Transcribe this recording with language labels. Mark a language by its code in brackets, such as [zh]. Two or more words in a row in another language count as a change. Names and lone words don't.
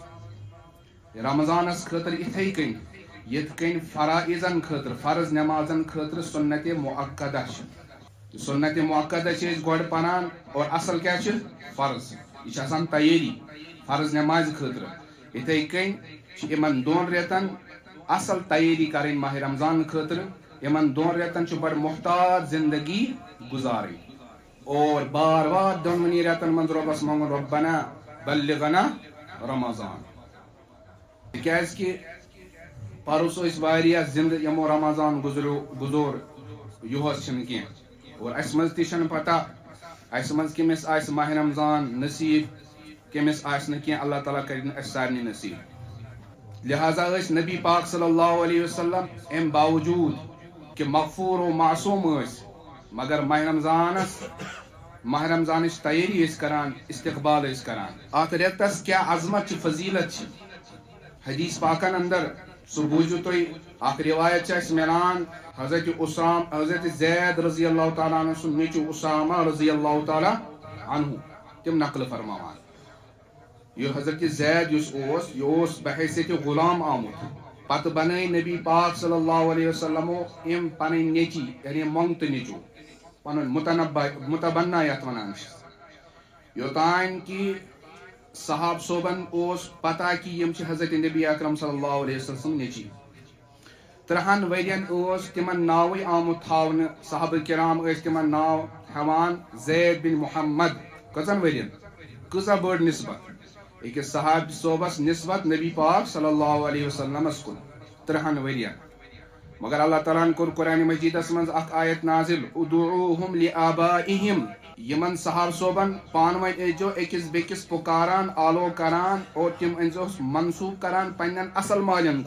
[ks] رمضانس خٲطرٕ یِتھے کٔنۍ یِتھ کٔنۍ فرائضن خٲطرٕ فرض نٮ۪مازن خٲطرٕ سُنت مُعقدہ چھِ سُنت مُعقدہ چھِ أسۍ گۄڈٕ پران اور اصل کیٛاہ چھِ فرض یہِ چھِ آسان تیٲری فرض نٮ۪مازِ خٲطرٕ یِتھے کٔنۍ چھِ یِمن 2 رٮ۪تن اصل تیٲری کرٕنۍ ماہ رمضان خٲطرٕ یمن دون ریتن چھ بڑ محتاط زندگی گزاری اور بار بار دونونی ریتن من ربس منگن [ar] ربنا بلغنا رمضان [ks] تکیاز کہ پرس واریاہ زند یمو رمضان گزور یہس چھن کی اور اس مز تہ چھن پتہ اس مز کمس آس ماہ رمضان نصیب کمس آس نہ کی اللہ تعالیٰ کرن اس سارنی نصیب لہذا اس نبی پاک [ar] صلی اللہ علیہ وسلم [ks] ام باوجود کہ مغفور و معصوم اس مگر ماہ رمضانچ تیاری اس کران استقبال اس کران ات ریتس کیا عظمت چھ فضیلت چھ حدیث پاکن اندر سو بوجھو تھی اخ روایت چھ اس ملان حضرت زید [ar] رضی اللہ تعالیٰ عنہ [ks] سن نیچو اسامہ [ar] رضی اللہ تعالیٰ عنہ [ks] تم نقل فرماوان یہ حضرت زید یس بحیثیت غلام آمد پتہ بنائی نبی پاک [ar] صلی اللہ علیہ وسلم [ks] ام پن نیچی یعنی منگت نیچو پن متبنہ یت ونان یوتان کی صحاب صوبن اس پتہ کہ یم چھ حضرت نبی اکرم [ar] صلی اللہ علیہ وسلم [ks] نیچی 3 ورین تمن ناوی آمت تھاون صحابہ کرام تمن ناو ہیوان زید بن محمد کتن ورین کسا بڑ نسبت ایک صحاب صوبس نسبت نبی پاک [ar] صلی اللہ علیہ وسلم [ks] کن 3 ورین مگر اللہ تعالیٰ کور قرآن مجیدس من اخ آیت نازل [ar] ادعوہم لآبائہم [ks] یمن صحاب صوبن پانوین ایجو اکس بیکس پکاران آلو کران اور تم انزو منصوب کران پنن اصل مالن